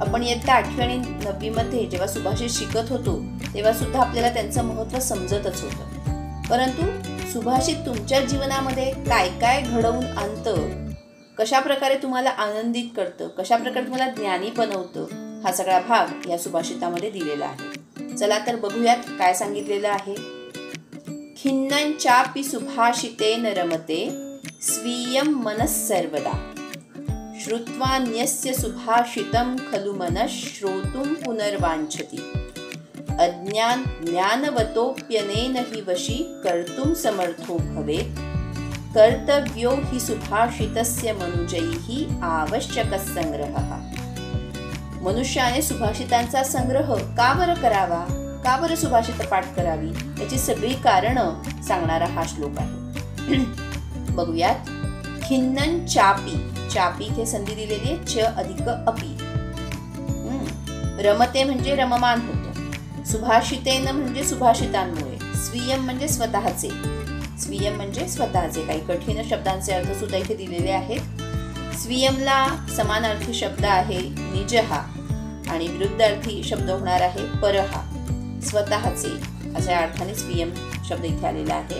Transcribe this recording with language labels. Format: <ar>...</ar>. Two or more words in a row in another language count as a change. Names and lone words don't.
<mr>आपण इयत्ता 8वी आणि 9वी मध्ये जेव्हा सुभाषित शिकत होतो तेव्हा सुद्धा आपल्याला त्यांचं महत्त्व समजतच होतं। परंतु सुभाषित तुमच्या जीवनामध्ये काय काय घडवून आणतं, कशा प्रकारे तुम्हाला आनंदित करतं, कशा प्रकारे तुम्हाला ज्ञानी बनवतं, हा सगळा भाग या सुभाषितामध्ये दिलेला आहे। चला तर बघूयात काय सांगितलेलं आहे।</mr> <sa>खिन्नं चापि सुभाषितेन रमते स्वीयं मनः सर्वदा, श्रुत्वान्यस्य सुभाषितं खलु मनः श्रोतुं पुनर्वाञ्छति, अज्ञान ज्ञानवतोऽप्यनेन हि वशी कर्तुं समर्थो भवेत्, कर्तव्यो हि सुभाषितस्य मनुजैः आवश्यकः संग्रहः।</sa> <mr>मनुष्याने सुभाषितांचा संग्रह का बरं करावा, का बरं सुभाषित पाठ करावी, याची सगळी कारणं सांगणारा हा श्लोक आहे। बघूयात।</mr> <sa>खिन्नं चापि,</sa> <mr>चापि इथे संधी दिलेली आहे च अधिक अपि। रमते म्हणजे रममान होतं, सुभाषितेन म्हणजे सुभाषितांमुळे, स्वीयम म्हणजे स्वतःचे, स्वीयम म्हणजे स्वतःचे। काही कठीण शब्दांचे अर्थ सुद्धा इथे दिलेले आहेत। स्वीयमला समानार्थी शब्द आहे निजहा आणि विरुद्धार्थी शब्द होणार आहे परहा, स्वतःचे अशा अर्थाने स्वीयम शब्द इथे आलेला आहे।</mr>